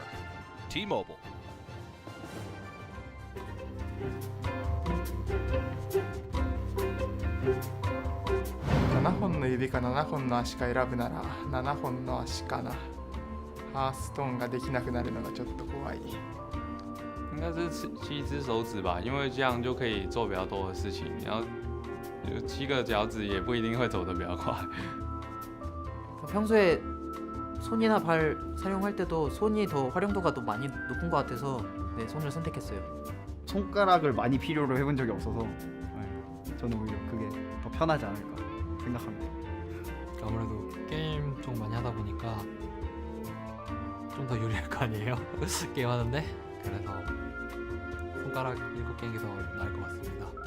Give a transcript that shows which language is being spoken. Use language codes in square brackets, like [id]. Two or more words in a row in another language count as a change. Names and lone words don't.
[ja] T-Mobile. $7 本の指か7本の足か選ぶなら7本の足かな。ハーストーンができなくなるのがちょっと怖い。 [zh] 应该是7只手指吧，因为这样就可以做比较多的事情。然后7个脚趾也不一定会走得比较快。 [ko] 평소에 손이나 발 사용할 때도 손이 더 활용도가 더 많이 높은 것 같아서 네, 손을 선택했어요. 손가락을 많이 필요로 해본 적이 없어서 저는 오히려 그게 더 편하지 않을까 생각합니다. 아무래도 게임 좀 많이 하다 보니까 좀 더 유리할 거 아니에요? 게임하는데 그래서 손가락 7개인 게 더 나을 것 같습니다.